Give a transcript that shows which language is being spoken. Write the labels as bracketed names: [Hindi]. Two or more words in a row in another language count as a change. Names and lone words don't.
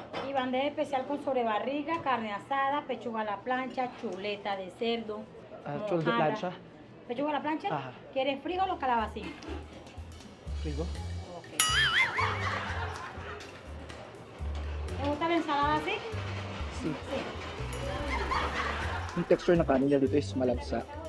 [Spanish] Y bandeja especial con sobrebarriga, carne asada, pechuga a la plancha, chuleta de cerdo, Chuleta de plancha? ¿Pechuga a la plancha? Ajá. ¿Quieres frijol o calabacín? Frigo? Ok. ¿Te gusta la ensalada así? Si. Sí. [Filipino] Yung texture ng kanin nila dito is malagsa.